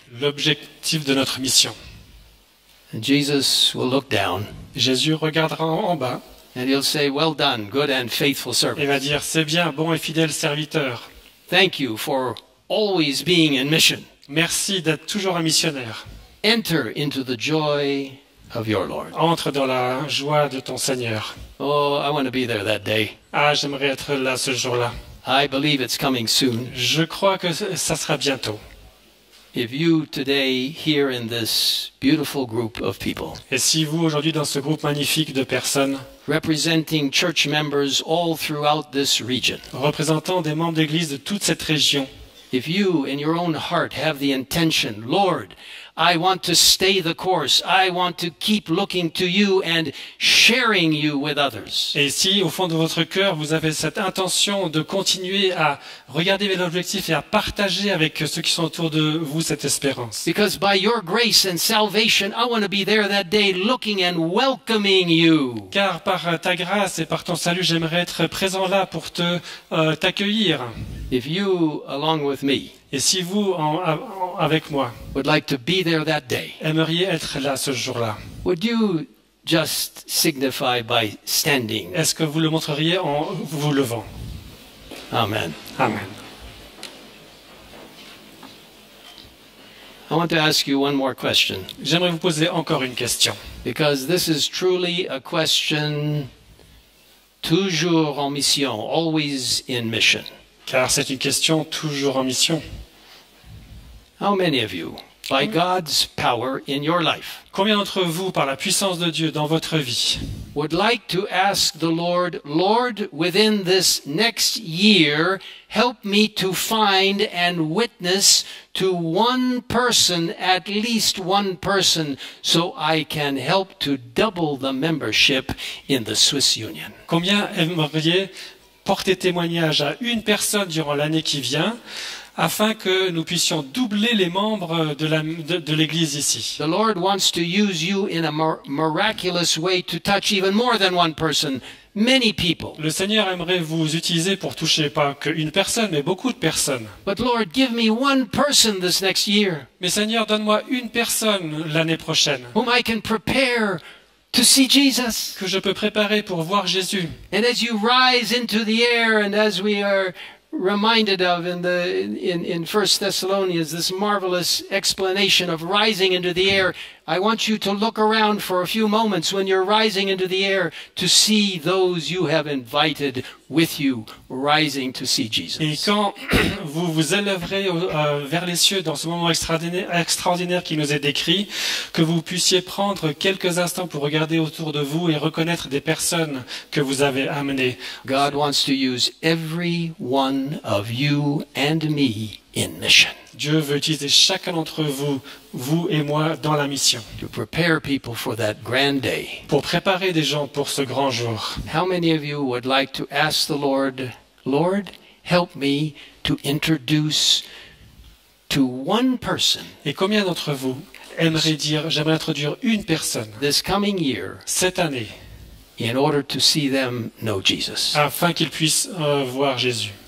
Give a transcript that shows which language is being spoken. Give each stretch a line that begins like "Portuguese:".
French: l'objectif de notre mission.
English: And Jesus will look down
French: Jésus regardera en bas
English: and he'll say, well done, good and faithful
French: et
English: servant.
French: va dire, c'est bien, bon et fidèle serviteur.
English: Thank you for always being in mission.
French: Merci d'être toujours un missionnaire.
English: Enter into the joy of your Lord.
French: Entre dans la joie de ton Seigneur.
English: Oh, I want to be there that day.
French: Ah, j'aimerais être là ce jour-là.
English: I believe it's coming soon.
French: Je crois que ça sera bientôt.
English: If you today here in this beautiful group of people,
French: Et si vous, aujourd'hui, dans ce groupe magnifique de personnes,
English: representing church members all throughout this region,
French: représentant des membres d'Église de toute cette région,
English: if you in your own heart have the intention, Lord, I want to stay the course, I want to keep looking to you and sharing you with others,
French: et si au fond de votre cœur, vous avez cette intention de continuer à regarder vers l'objectif et à partager avec ceux qui sont autour de vous cette espérance.
English: because by your grace and salvation, I want to be there that day looking and welcoming you.
French: Car par ta grâce et par ton salut, j'aimerais être présent là pour t'accueillir.
English: If you, along with me,
French: Et si vous, avec moi,
English: would like to be there that day,
French: aimeriez être là ce jour-là,
English: would you just signify by standing?
French: est-ce que vous le montreriez en vous levant?
English: Amen.
French: Amen.
English: I want to ask you one more question,
French: J'aimerais vous poser encore une question.
English: because this is truly a question
French: toujours en mission,
English: always in mission.
French: Car c'est une question toujours en mission.
English: How many of you, by God's power in your life,
French: Combien d'entre vous, par la puissance de Dieu dans votre vie,
English: would like to ask the Lord, Lord, within this next year, help me to find and witness to one person, at least one person, so I can help to double the membership in the Swiss Union?
French: combien aimeriez porter témoignage à une personne durant l'année qui vient afin que nous puissions doubler les membres de l'Église ici?
English: The Lord wants to use you in a miraculous way to touch even more than one person, many people.
French: Le Seigneur aimerait vous utiliser pour toucher pas qu'une personne, mais beaucoup de personnes.
English: But Lord, give me one person this next year
French: Mais Seigneur, donne-moi une personne l'année prochaine
English: whom I can prepare to see Jesus.
French: que je peux préparer pour voir Jésus.
English: And as you rise into the air, and as we are reminded of in 1 Thessalonians, this marvelous explanation of rising into the air, I want you to look around for a few moments when you're rising into the air to see those you have invited with you rising to see
French: Et
English: Jesus.
French: quand vous vous élèverez vers les cieux dans ce moment extraordinaire qui nous est décrit, que vous puissiez prendre quelques instants pour regarder autour de vous et reconnaître des personnes que vous avez amenées.
English: God wants to use every one of you and me in mission
French: Dieu veut utiliser chacun d'entre vous, vous et moi, dans la mission,
English: to prepare people for that grand day.
French: pour préparer des gens pour ce grand jour.
English: How many of you would like to ask the Lord, Lord, help me to introduce to one person
French: Et combien d'entre vous aimeraient dire, j'aimerais introduire une personne
English: this coming year
French: cette année,
English: in order to see them know Jesus?
French: afin qu'ils puissent voir Jésus?